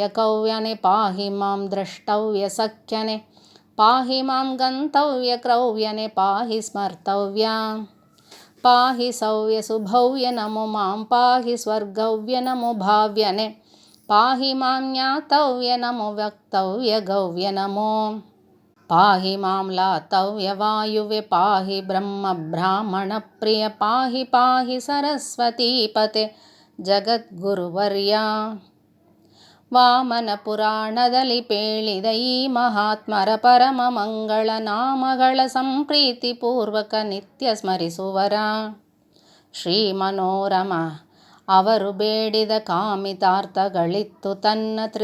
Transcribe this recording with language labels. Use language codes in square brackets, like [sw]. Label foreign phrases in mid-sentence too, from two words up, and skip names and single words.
[sa] ಕವ್ಯನೆ ಪಾಹಿ ಮಾಂ ದ್ರಷ್ಟವ್ಯ ಸಖ್ಯನೆ ಪಾಹಿ ಮಾಂ ಗಂತವ್ಯ ಕ್ರವ್ಯನೆ ಪಾಹಿ ಸ್ಮರ್ತವ್ಯ ಪಾಹಿ ಸವ್ಯ ಸುಭವ್ಯ ನಮೋ ಮಾಂ ಪಾಹಿ ಸ್ವರ್ಗವ್ಯ ನಮೋ ಭಾವ್ಯನೆ ಪಾಹಿ ಮಾಂ ಜ್ಞಾತವ್ಯ ನಮೋ ವ್ಯಕ್ತವ್ಯ ಗವ್ಯ ನಮೋ ಪಾಹಿ ಮಾಂ ಲಾತವ್ಯ ವಾಯುವೆ ಪಾಹಿ ಬ್ರಹ್ಮ ಬ್ರಾಹ್ಮಣ ಪ್ರಿಯ ಪಾಹಿ ಪಾಹಿ ಸರಸ್ವತೀಪತೆ ಜಗದ್ಗುರುವರ್ಯ [kn] ವಾಮನ ಪುರಾಣದಲ್ಲಿ ಪೇಳಿದ ಈ ಮಹಾತ್ಮರ ಪರಮ ಮಂಗಳ ನಾಮಗಳ ಸಂಪ್ರೀತಿಪೂರ್ವಕ ನಿತ್ಯ ಸ್ಮರಿಸುವರ ಶ್ರೀ ಮನೋರಮ ಅವರು ಬೇಡಿದ ಕಾಮಿತಾರ್ಥಗಳಿತ್ತು ತನ್ನ